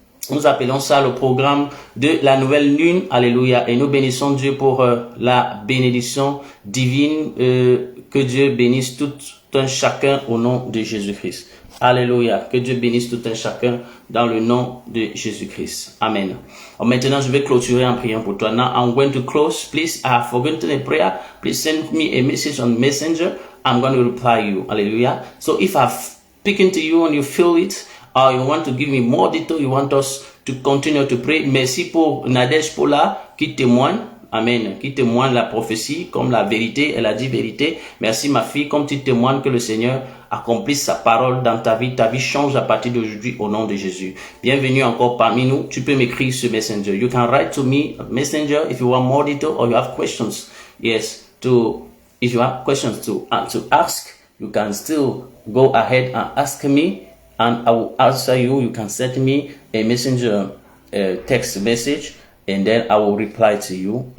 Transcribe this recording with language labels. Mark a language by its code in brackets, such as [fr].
[fr] Nous appelons ça le programme de la nouvelle lune. Alléluia. Et nous bénissons Dieu pour la bénédiction divine. Que Dieu bénisse tout un chacun au nom de Jésus-Christ. Alléluia. Que Dieu bénisse tout un chacun dans le nom de Jésus-Christ. Amen. Maintenant, je vais clôturer en priant pour toi. [en] Now, I'm going to close. Please, I have forgotten a prayer. Please send me a message on Messenger. I'm going to reply you. Hallelujah. So if I've spoken to you and you feel it, or you want to give me more detail, you want us to continue to pray. [fr] Merci pour Nadège Paula qui témoigne. Amen. Qui témoigne la prophétie comme la vérité. Elle a dit vérité. Merci ma fille, comme tu témoignes que le Seigneur accomplisse sa parole dans ta vie. Ta vie change à partir d'aujourd'hui au nom de Jésus. Bienvenue encore parmi nous. Tu peux m'écrire sur Messenger. [en] You can write to me on Messenger if you want more detail or you have questions. Yes, if you have questions to ask, you can still go ahead and ask me and I will answer you. You can send me a Messenger text message and then I will reply to you.